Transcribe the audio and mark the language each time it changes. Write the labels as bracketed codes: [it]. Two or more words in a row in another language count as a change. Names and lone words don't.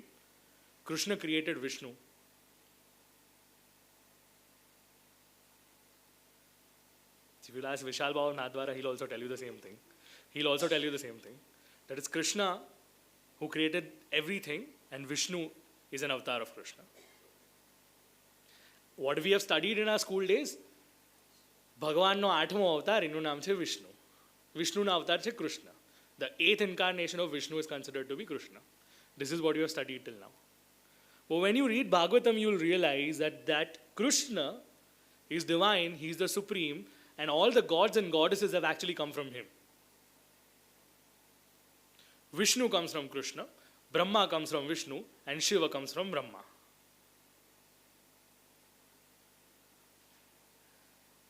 [en] Krishna created Vishnu. If you ask Vishal Bhava Nadwara, he'll also tell you the same thing. He'll also tell you the same thing. That it's Krishna who created everything, and Vishnu is an avatar of Krishna. What we have studied in our school days, [gu] ભગવાન નો 8મો અવતાર, એનું નામ છે Vishnu. Vishnu નો અવતાર છે Krishna. [en] The 8th incarnation of Vishnu is considered to be Krishna. This is what you have studied till now. But when you read Bhagwatam, you will realize that Krishna is divine, he is the supreme, and all the gods and goddesses have actually come from him. Vishnu comes from Krishna, Brahma comes from Vishnu, and Shiva comes from Brahma.